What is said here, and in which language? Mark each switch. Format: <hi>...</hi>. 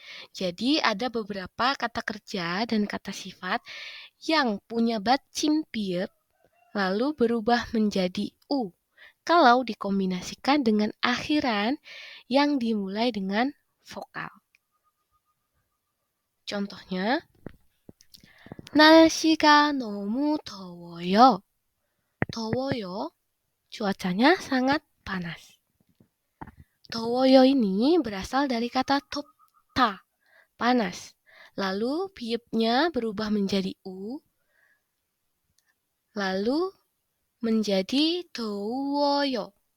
<id>Jadi ada beberapa kata kerja dan kata sifat yang punya batchim biep lalu berubah menjadi u kalau dikombinasikan dengan akhiran yang dimulai dengan vokal.</id> <ko>Contohnya, 날씨가 너무 더워요.</ko> <id>더워요, cuacanya sangat panas. 더워요 ini berasal dari kata 덥다, panas. Lalu biepnya berubah menjadi u, lalu menjadi 더워요.</id>